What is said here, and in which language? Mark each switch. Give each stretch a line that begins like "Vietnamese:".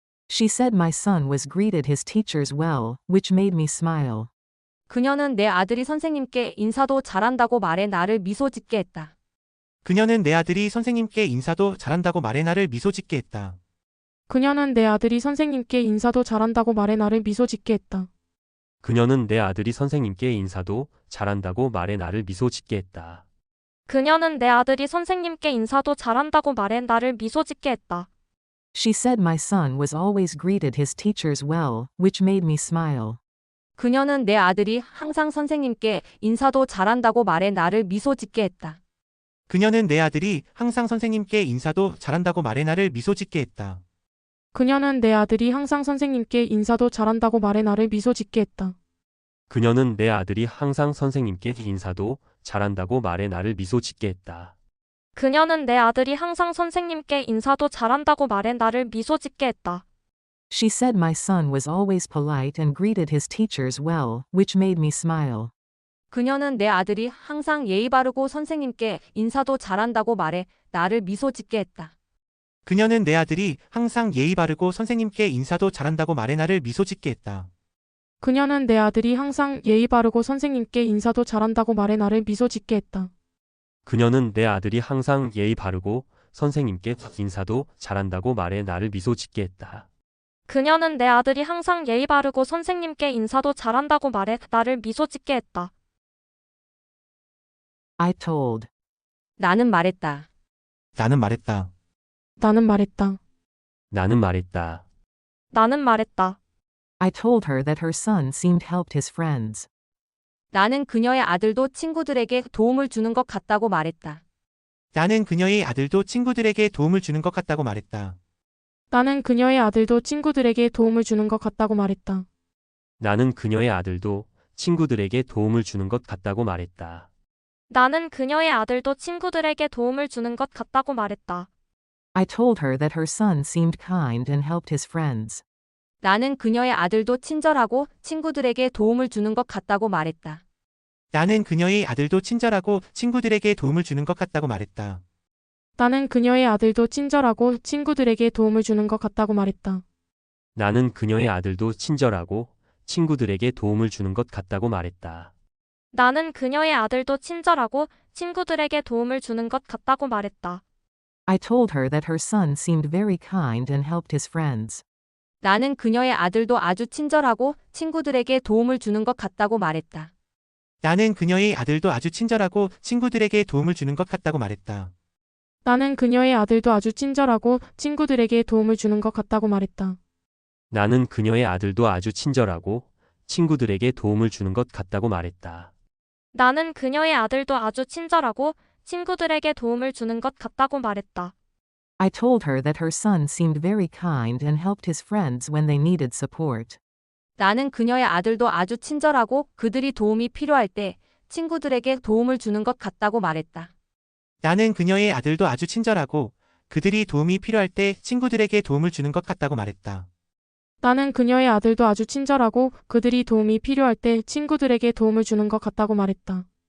English: She said my son was greeted his teachers well, which made me smile.
Korean: 그녀는 내 아들이 선생님께 인사도 잘한다고 말해 나를 미소 짓게 했다. 그녀는 내 아들이 선생님께 인사도 잘한다고 말해 나를 미소 짓게 했다. 그녀는 내 아들이 선생님께 인사도 잘한다고 말해 나를 미소 짓게 했다. 그녀는 내 아들이 선생님께 인사도 잘한다고 말해 나를 미소 짓게 했다. 그녀는 내 아들이 선생님께 인사도 잘한다고 말해 나를 미소 짓게 했다.
English: She said my son was always greeted his teachers well, which made me smile.
Korean: 그녀는 내 아들이 항상 선생님께 인사도 잘한다고 말해 나를 미소 짓게 했다. 그녀는 내 아들이 항상 선생님께 인사도 잘한다고 말해 나를 미소 짓게 했다. 그녀는 내 아들이 항상 선생님께 인사도 잘한다고 말해 나를 미소 짓게 했다. 그녀는 내 아들이 항상 선생님께 인사도 잘한다고 말해 나를 미소 짓게 했다. 그녀는 내 아들이 항상 선생님께 인사도 잘한다고 말해 나를 미소 짓게 했다.
English: She said my son was always polite and greeted his teachers well, which made me smile.
Korean: 그녀는 내 아들이 항상 예의 바르고 선생님께 인사도 잘한다고 말해 나를 미소 짓게 했다. 그녀는 내 아들이 항상 예의 바르고 선생님께 인사도 잘한다고 말해 나를 미소 짓게 했다. 그녀는 내 아들이 항상 예의 바르고 선생님께 인사도 잘한다고 말해 나를 미소 짓게 했다. 그녀는 내 아들이 항상 예의 바르고 선생님께 인사도 잘한다고 말해 나를 미소 짓게 했다. 그녀는 내 아들이 항상 예의 바르고 선생님께 인사도 잘한다고 말해 나를 미소 짓게 했다.
English: I told.
Korean: 나는 말했다. 나는 말했다. 나는 말했다. 나는 말했다. 나는 말했다.
English: I told her that her son seemed helped his friends.
Korean: 나는 그녀의 아들도 친구들에게 도움을 주는 것 같다고 말했다. 나는 그녀의 아들도 친구들에게 도움을 주는 것 같다고 말했다. 나는 그녀의 아들도 친구들에게 도움을 주는 것 같다고 말했다. 나는 그녀의 아들도 친구들에게 도움을 주는 것 같다고 말했다. 나는 그녀의 아들도 친구들에게 도움을 주는 것 같다고 말했다.
English: I told her that her son seemed kind and helped his friends.
Korean: 나는 그녀의 아들도 친절하고 친구들에게 도움을 주는 것 같다고 말했다. 나는 그녀의 아들도 친절하고 친구들에게 도움을 주는 것 같다고 말했다. 나는 그녀의 아들도 친절하고 친구들에게 도움을 주는 것 같다고 말했다. 나는 그녀의 아들도 친절하고 친구들에게 도움을 주는 것 같다고 말했다. 나는 그녀의 아들도 친절하고 친구들에게 도움을 주는 것 같다고 말했다.
English: I told her that her son seemed very kind and helped his friends.
Korean: 나는 그녀의 아들도 아주 친절하고 친구들에게 도움을 주는 것 같다고 말했다. 나는 그녀의 아들도 아주 친절하고 친구들에게 도움을 주는 것 같다고 말했다. 나는 그녀의 아들도 아주 친절하고 친구들에게 도움을 주는 것 같다고 말했다. 나는 그녀의 아들도 아주 친절하고 친구들에게 도움을 주는 것 같다고 말했다. 나는 그녀의 아들도 아주 친절하고 친구들에게 도움을 주는 것 같다고 말했다.
English: I told her that her son seemed very kind and helped his friends when they needed support.
Korean: 나는 그녀의 아들도 아주 친절하고 그들이 도움이 필요할 때 친구들에게 도움을 주는 것 같다고 말했다. 나는 그녀의 아들도 아주 친절하고 그들이 도움이 필요할 때 친구들에게 도움을 주는 것 같다고 말했다. 나는 그녀의 아들도 아주 친절하고 그들이 도움이 필요할 때 친구들에게 도움을 주는 것 같다고 말했다.